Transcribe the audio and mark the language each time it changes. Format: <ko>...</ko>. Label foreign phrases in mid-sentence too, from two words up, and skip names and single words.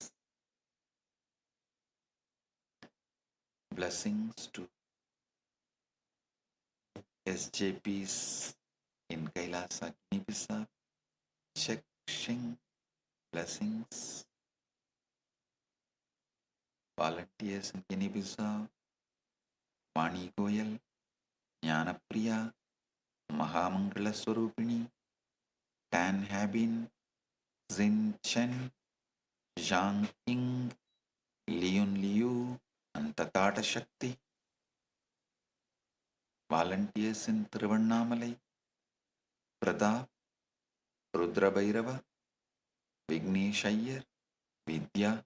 <en>Blessings to SJPs in Kailasa, Guinea-Bissau, Sheng, blessings. Volunteers in Guinea-Bissau, Vani Goyal, Jnanapriya, Mahamangala Swarupini, Tan Habin, Zin Chen, Zhang Ying, Leon Liu, and Tatata Shakti. Volunteers in Tiruvannamalai, Pradap, Rudra Bhairava, Vignesh Iyer, Vidya.</en>